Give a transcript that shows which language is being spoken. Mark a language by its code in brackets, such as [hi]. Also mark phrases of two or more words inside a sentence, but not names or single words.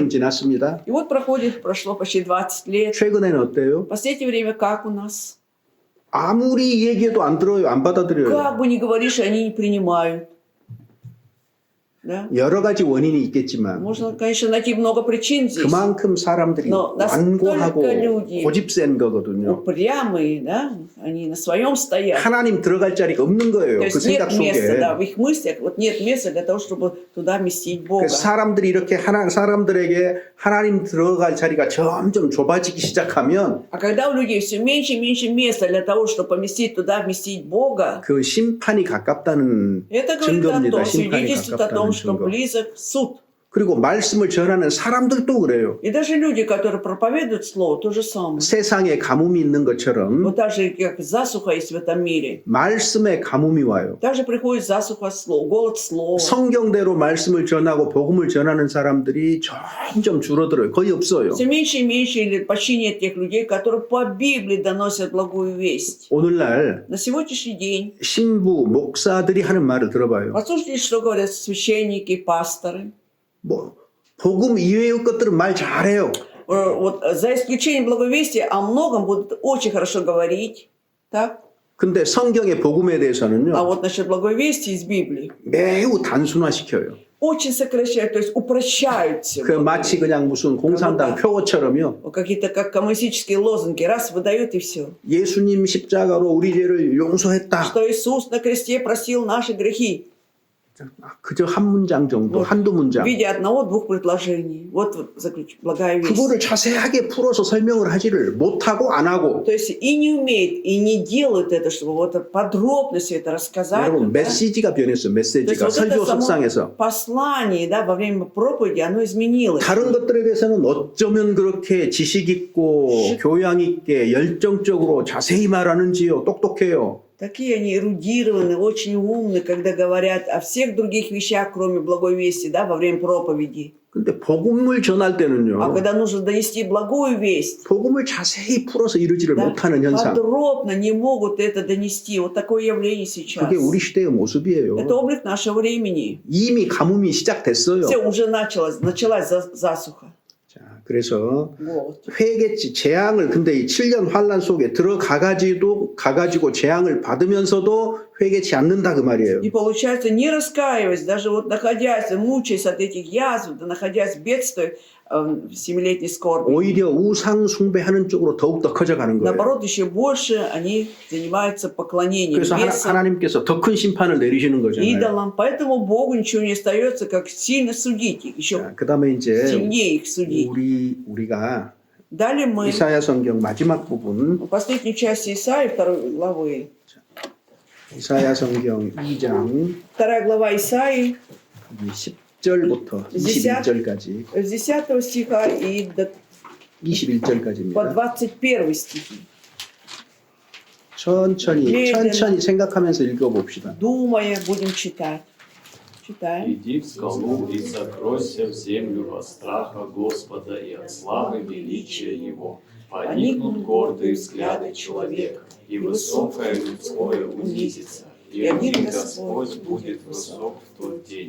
[ru] уверовали. [ko] 지났습니다. [ru] И вот прошло почти 20 лет. [ko] 최근에는 어때요? [ru] В последнее время как у нас? [ko] 아무리 얘기해도 안 들어요. 안 받아들여요. [ru] Как бы ни говоришь, они не принимают. Да? [ko] 여러 가지 원인이 있겠지만 [ru] Можно, конечно, найти много причин здесь. [ko] 그만큼 사람들이 [ru] Но [ko] 완고하고 [ru] настолько люди [ko] 고집센 거거든요. [ru] Упрямые, да? Они на своем стоят. [ko] 하나님 들어갈 자리가 없는 거예요. [ru] То [ko] 그 [ru] есть нет [ko] 생각 [ru] места, [ko] 속에. [ru] да, в их мыслях вот нет места для того, чтобы туда вместить Бога. [ko] 그래서 사람들이 이렇게 사람들에게 하나님 들어갈 자리가 점점 좁아지기 시작하면 [ru] А когда у людей все меньше и меньше места для того, чтобы поместить туда, вместить Бога, [ko] 그 심판이 가깝다는 [ru] это говорит о [ko] 증거입니다. [ru] том, [ko] 심판이 [ru] свидетельствует о том, [ko] 가깝다는 [ru] что [ko] 증거. [ru] близок суд. [ko] 그리고 말씀을 전하는 사람들도 그래요. [ru] И даже люди, которые проповедуют Слово, то же самое. [ko] 세상에 가뭄이 있는 것처럼 [ru] Вот так же, как засуха есть в этом мире, [ko] 말씀에 가뭄이 와요. [ru] также приходит засуха от Слова, голод Слова. [ko] 성경대로 말씀을 전하고 복음을 전하는 사람들이 점점 줄어들어요. 거의 없어요. [ru] Все меньше и меньше или почти нет тех людей, которые по Библии доносят благую весть. [ko] 오늘날 [ru] На сегодняшний день, [ko] 신부, 목사들이 하는 말을 들어봐요. [ru] послушайте, что говорят священники, пасторы. [ko] 뭐 복음 이외의 것들은 말 잘해요. [ru] Вот за исключением благой вести о многом будут очень хорошо говорить. Так? [ko] 근데 성경의 복음에 대해서는요. [ru] А вот насчет благой вести из Библии [ko] 매우 단순화시켜요. [ru] очень сокращают, то есть упрощают все. [ko] 그 마치 그냥 무슨 공산당 표어처럼요. [ru] Какие-то как коммунистические лозунги, раз выдают и все. [ko] 예수님 십자가로 우리 죄를 용서했다. [ru] Что Иисус на кресте просил наши грехи. [ko] 그저 한 문장 정도, 한두 [ru] В [ko] 문장. [ru] виде одного-двух предложений. Вот благая весть. [ko] 그거를 자세하게 풀어서 설명을 하지를 못하고 안 하고. [ru] То есть и не умеют, и не делают это, чтобы вот подробно все это рассказать. [ko] 여러분 [ru] да? [ko] 메시지가 변했어요. [ru] То есть [ko] 메시지가 [ru] вот это [ko] 설교 [ru] само [ko] 석상에서. [ru] послание, да, во время проповеди, оно изменилось. [ko] 다른 것들에 대해서는 어쩌면 그렇게 지식 있고 교양 있게 열정적으로 자세히 말하는지요. 똑똑해요. [ru] Такие они эрудированы, очень умны, когда говорят о всех других вещах, кроме благой вести, да, во время проповеди. [ko] 근데 복음을 전할 [ru] А [ko] 때는요. [ru] когда нужно донести благую весть, [ko] 복음을 자세히 풀어서 이루지를 [ru] да, [ko] 못하는 현상. [ru] подробно не могут это донести. Вот такое явление сейчас. [ko] 그게 우리 시대의 모습이에요. [ru] Это облик нашего времени. [ko] 이미 가뭄이 시작됐어요. [ru] Все, уже началась засуха. [ko] 자, 그래서 [ru] Вот. [ko] 회개치 재앙을 근데 이 7년 환란 속에 가가지고 재앙을 받으면서도 회개치 않는다 그 말이에요. [ru] И получается, не раскаиваясь, даже вот находясь, мучаясь от этих язв, да, находясь в бедствии, в 7-летней скорби, [ko] 오히려 우상 숭배하는 쪽으로 더욱더 커져가는 거예요. [ru] наоборот, еще больше они занимаются поклонением [ko] 그래서 [ru] бесам, [ko] 하나님께서 더 큰 심판을 내리시는 거잖아요. [ru] идолам. Поэтому Богу ничего не остается, как сильно судить их, еще [ko] 자, 그다음에 이제 [ru] сильнее их судить. [ko] 우리가 [ru] Далее мы [ko] 이사야 성경 마지막 부분 [ru] в последней части Исаии, 2 главы, [ko] 이사야 성경 2장 [ru] 2 глава Исаии, [ko] 10절부터 21절까지 [ru] с 10 стиха и по [ko] 21절까지입니다. [ru] 21 стихи. [ko] 천천히 생각하면서 읽어봅시다. [ru] Думая, будем читать. Читаем. Иди в скалу и закройся в землю от страха Господа и от славы величия Его. Поникнут гордые взгляды человека, и высокое людское унизится, и один Господь будет высок в тот день.